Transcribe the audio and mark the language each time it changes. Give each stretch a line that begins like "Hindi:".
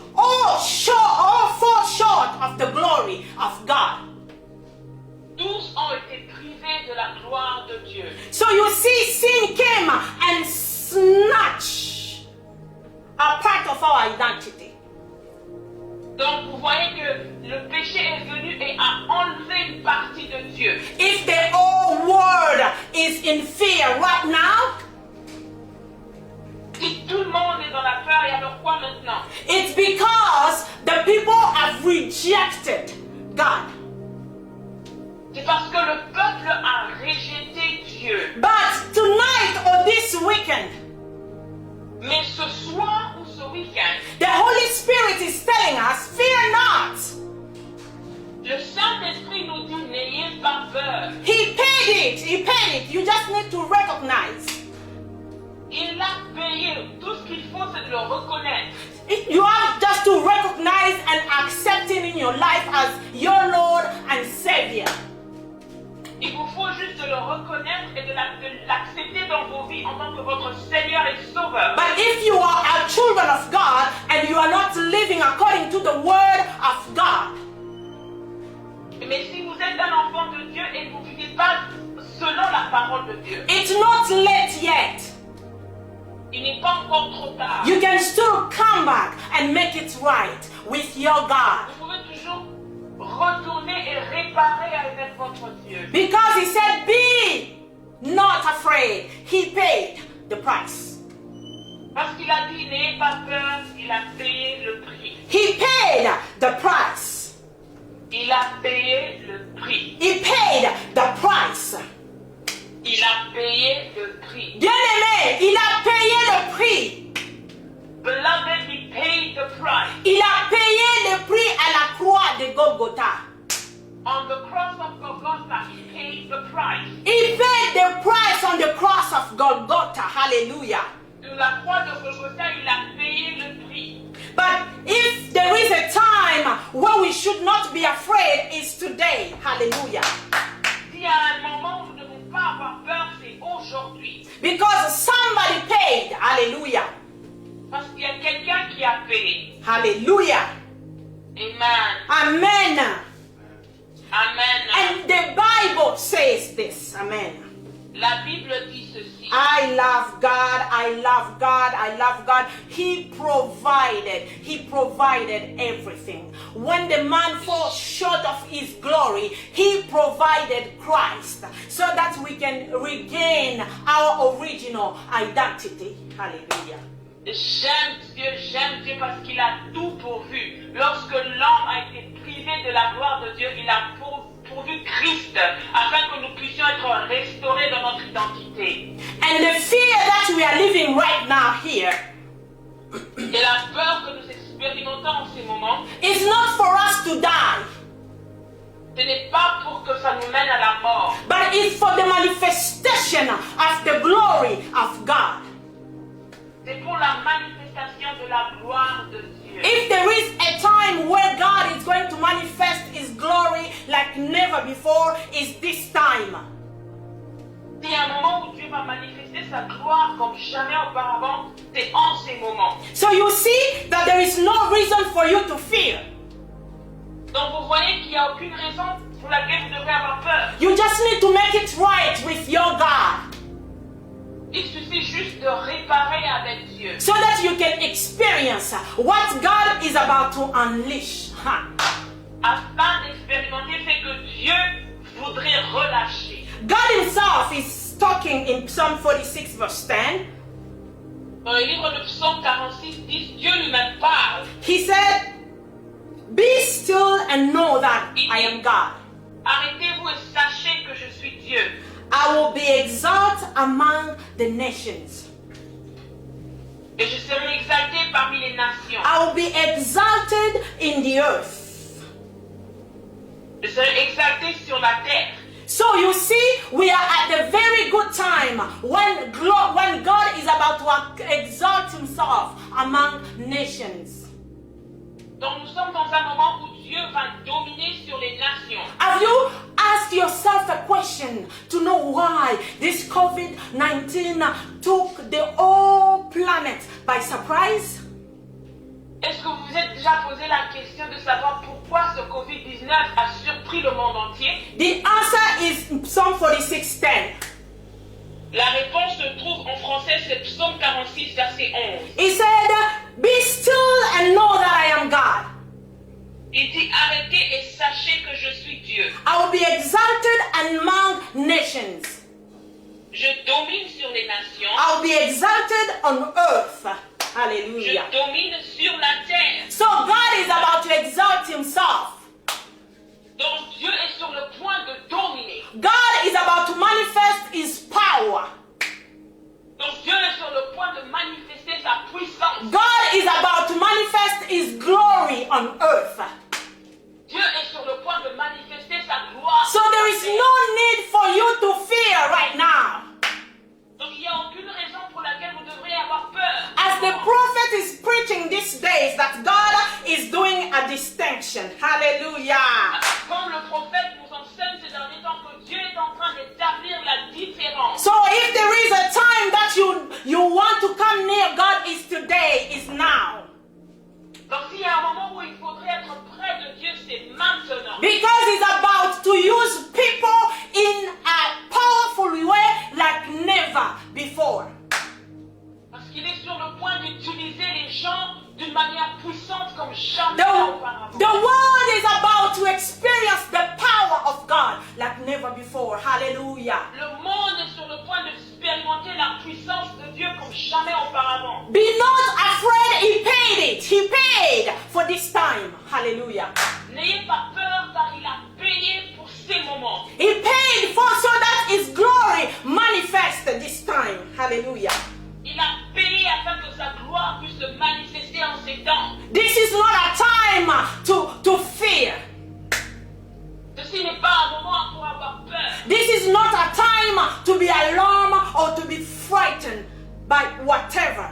English: all fall short of the glory of God.
French: tous ont été privés de la gloire de Dieu.
English: So you see, sin came and snatched a part of our identity.
French: Donc vous voyez que le péché est venu et a enlevé une partie de Dieu.
English: If the whole world is in fear right now,
French: Si tout le monde est dans la peur, et alors quoi maintenant?
English: it's because the people have rejected God.
French: C'est parce que le peuple a rejeté Dieu.
English: But tonight or this weekend,
French: Mais ce soir ou ce week-end,
English: the Holy Spirit is telling us, fear not.
French: le Saint-Esprit nous dit n'ayez pas peur.
English: He paid it. You just need to recognize.
French: Il l'a payé. Tout ce qu'il faut, c'est de le reconnaître.
English: You have just to recognize and accept Him in your life as your Lord and Savior.
French: Il vous faut juste de le reconnaître et de l'accepter dans vos vies en tant que votre Seigneur et Sauveur.
English: But if you are a children of God and you are not living according to the Word of God,
French: Mais si vous êtes un enfant de Dieu et vous ne vivez pas selon la parole de Dieu,
English: it's not late yet.
French: il n'est pas encore trop tard.
English: You can still come back and make it right with your God.
French: Vous pouvez toujours retourner et réparer avec votre Dieu.
English: Because He said, be not afraid. He paid the price.
French: Parce qu'il a dit, n'ayez pas peur, il a payé le prix.
English: He paid the price.
French: Il a payé le prix.
English: He paid the price.
French: Il a payé le prix. Bien-aimé, il a payé le prix.
English: Beloved, he paid the price.
French: Il a payé le prix à la croix de Golgotha.
English: On the cross of Golgotha, he paid the price. He paid the price on the cross of Golgotha. Hallelujah.
French: Sur la croix de Golgotha, il a payé le prix.
English: But if there is a time where we should not be afraid, it's today. Hallelujah.
French: S'il y a un moment où nous ne devons pas avoir peur, c'est aujourd'hui.
English: Because somebody paid. Hallelujah.
French: Parce qu'il y a quelqu'un qui a payé. Hallelujah. Amen. Amen. Amen.
English: And the Bible says this. Amen.
French: La Bible dit ceci.
English: I love God, I love God, I love God. He provided everything. When the man falls short of his glory, He provided Christ so that we can regain our original identity. Hallelujah.
French: J'aime Dieu parce qu'il a tout pourvu. Lorsque l'homme a été privé de la gloire de Dieu, il a pourvu Christ afin que nous puissions être restaurés dans notre identité.
English: And the fear that we are living right now here
French: Et la peur que nous expérimentons en ces moments,
English: is not for us to die,
French: ce n'est pas pour que ça nous mène à la mort,
English: but it's for the manifestation of the glory of God.
French: c'est pour la manifestation de la gloire de Dieu.
English: If there is a time where God is going to manifest His glory like never before, is this time.
French: S'il y a un moment où Dieu va manifester sa gloire comme jamais auparavant, c'est en ces moments.
English: So you see that there is no reason for you to fear.
French: Donc vous voyez qu'il n'y a aucune raison pour laquelle vous devrez avoir peur.
English: You just need to make it right with your God,
French: Il suffit juste de réparer avec Dieu.
English: so that you can experience what God is about to unleash.
French: Afin d'expérimenter ce que Dieu voudrait relâcher.
English: God Himself is talking talking in Psalm 46 verse 10.
French: Dans le livre de Psaume 46, dit, Dieu lui-même parle.
English: He said, be still and know that I am God.
French: Arrêtez-vous et sachez que je suis Dieu.
English: I will be exalted among the nations.
French: Et je serai exalté parmi les nations.
English: I will be exalted in the earth.
French: Je serai exalté sur la terre.
English: So you see, we are at the very good time when God is about to exalt himself among nations.
French: Donc nous sommes dans un moment où Dieu va dominer sur les nations.
English: Have you asked yourself a question to know why this COVID-19 took the whole planet by surprise?
French: Est-ce que vous vous êtes déjà posé la question de savoir pourquoi ce Covid-19 a surpris le monde entier?
English: The answer is Psalm 46:10.
French: La réponse se trouve en français, c'est Psaume 46, verset 11.
English: He said, be still and know that I am God.
French: Il dit, arrêtez et sachez que je suis Dieu.
English: I will be exalted among nations.
French: Je domine sur les nations.
English: I will be exalted on earth.
French: Je Hallelujah. domine sur la terre.
English: So God is about to exalt himself.
French: Donc Dieu est sur le point de dominer.
English: God is about to manifest his power.
French: Donc Dieu est sur le point de manifester sa puissance.
English: God is about to manifest his glory on earth.
French: Dieu est sur le point de manifester sa gloire.
English: So there is no need for you to fear right now.
French: Donc il n'y a aucune raison pour laquelle vous devriez avoir peur.
English: As the prophet is preaching these days that God is doing a distinction. Hallelujah.
French: Comme le prophète nous enseigne ces derniers temps que Dieu est en train d'établir la différence.
English: So if there is a time that you want to come near God, is today, is now.
French: Donc s'il y a un moment où il faudrait être près de Dieu, c'est maintenant.
English: Because he's about to use people in a powerful way like never before.
French: Parce qu'il est sur le point d'utiliser les gens d'une manière puissante comme jamais
English: The
French: auparavant.
English: world is about to experience the power of God like never before. Hallelujah.
French: Le monde est sur le point d'expérimenter la puissance de Dieu comme jamais auparavant.
English: Be not afraid, he paid it. He paid for this time. Hallelujah.
French: N'ayez pas peur car il a payé pour ces moments.
English: He paid for so that his glory manifest this time. Hallelujah.
French: Il a payé afin que sa gloire puisse se manifester en ces temps.
English: This is not a time to fear.
French: Ceci n'est pas un moment pour avoir peur.
English: This is not a time to be alarmed or to be frightened by whatever.